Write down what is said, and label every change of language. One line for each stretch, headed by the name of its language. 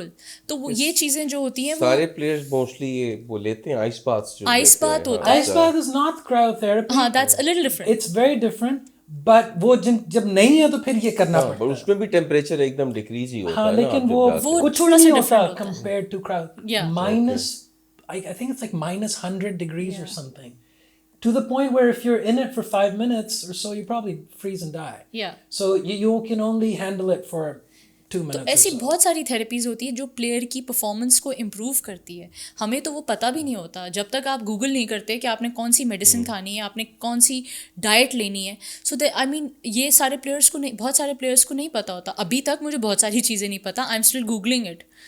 Urdu: بالکل. تو وہ یہ چیزیں جو ہوتی ہیں سارے پلیئرز موسٹلی یہ وہ لیتے ہیں آئس باتھ. آئس باتھ ہوتا ہے.
English: Ice bath is not cryotherapy. ہاں, that's a little different. It's very different, but
Urdu: وہ جب نہیں ہے تو پھر یہ کرنا پڑتا ہے. اس میں بھی ٹیمپریچر ایک دم ڈیکریز ہی ہوتا ہے, لیکن وہ کچھ تھوڑا سا نہیں ہوتا
English: Different compared to crowd. Minus, I think it's like minus 100 degrees or something. To the point where if you're in it for 5 minutes or so, you probably freeze and die. Yeah. So you can only handle it for 2 minutes.
Urdu: تو ایسی بہت ساری therapies ہوتی ہیں جو player کی performance کو improve کرتی ہے. ہمیں تو وہ پتہ بھی نہیں ہوتا جب تک آپ گوگل نہیں کرتے کہ آپ نے کون سی میڈیسن کھانی ہے, آپ نے کون سی ڈائٹ لینی ہے.
English: so I mean
Urdu: یہ سارے پلیئرس کو نہیں, بہت سارے پلیئرس کو نہیں پتہ ہوتا. ابھی تک مجھے بہت ساری چیزیں نہیں پتہ,
English: I am still googling it.